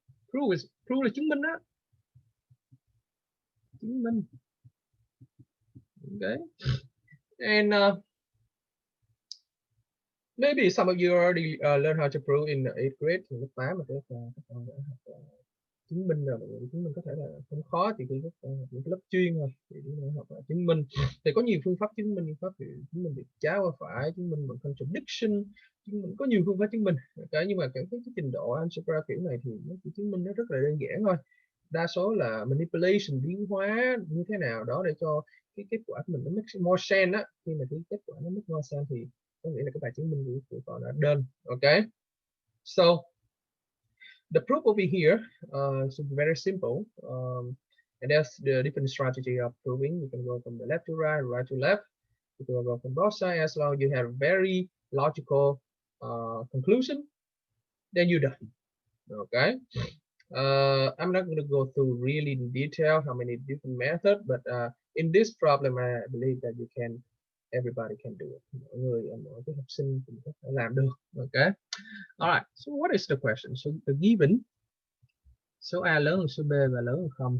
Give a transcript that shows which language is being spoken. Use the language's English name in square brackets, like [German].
[Vietnamese] Prove là chứng minh đó. Chứng minh. [English] Okay. And maybe some of you already learned how to prove in the 8th grade. [Vietnamese] chứng minh rồi, chứng minh có thể là không khó, thì khi các con học những lớp chuyên thôi thì chúng ta học là chứng minh. Thì có nhiều phương pháp chứng minh, chứng minh việc trái qua phải, chứng minh bằng contradiction, chứng minh có nhiều phương pháp chứng minh. Nhưng mà cái trình độ algebra kiểu này thì nó chỉ chứng minh nó rất là đơn giản thôi. Đa số là manipulation, biến hóa như thế nào đó để cho cái kết quả của mình nó [English] make more sense [Vietnamese] á. Khi mà cái kết quả nó [English] make more sense [Vietnamese] thì có nghĩa là cái bài chứng minh của con đã done. [English] Okay, so the proof over here is very simple, and there's the different strategy of proving. You can go from the left to right, right to left. You can go from both sides. As long as you have very logical conclusion, then you're done. Okay. I'm not going to go through really in detail how many different methods, but in this problem, I believe that everybody can do it. [Vietnamese] Mọi người, mọi cái học sinh cũng có thể làm được. Okay. All right. [English] So what is the question? So the given [Vietnamese] số A lớn hơn số B và lớn hơn 0.